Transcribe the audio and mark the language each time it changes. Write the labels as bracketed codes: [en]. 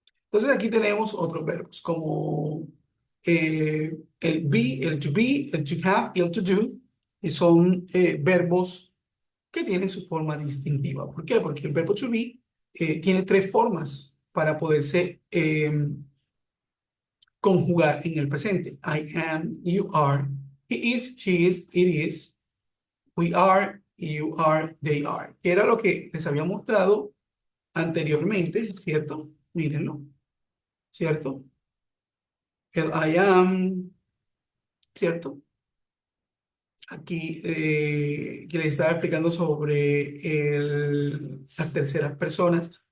[es] Entonces aquí tenemos otros verbos como el be, el to have y el to do, y son verbos que tienen su forma distintiva. ¿Por qué? Porque el verbo to be tiene tres formas para poderse conjugar en el presente. [en] I am, you are, he is, she is, it is, we are, you are, they are. [es] Que era lo que les había mostrado anteriormente, ¿cierto? Mírenlo, ¿cierto? El I am, ¿cierto? Aquí que les estaba explicando sobre las terceras personas.